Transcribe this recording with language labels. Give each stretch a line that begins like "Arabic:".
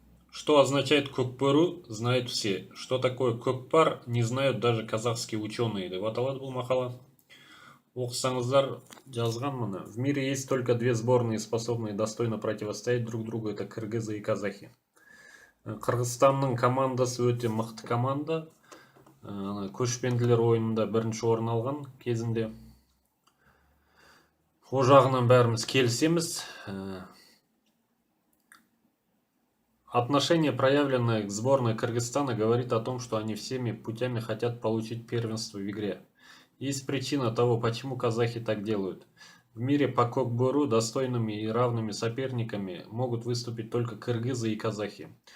Russian: Что означает көкбөрі, знают все. Что такое көкпар, не знают даже казахские ученые.
Kazakh: Деп аталады бұл мақала. Оқысаңыздар, жазған міне.
Russian: В мире есть только две сборные, способные достойно противостоять друг другу. Это кыргызы и казахи.
Kazakh: Қырғызстанның командасы өте мықты команда. Көшпенділер ойынында бірінші орын алған кезінде. О жағынан бәріміз келісеміз.
Russian: Отношение, проявленное к сборной Кыргызстана, говорит о том, что они всеми путями хотят получить первенство в игре. Есть причина того, почему казахи так делают. В мире по көкбөрі достойными и равными соперниками могут выступить только кыргызы и казахи.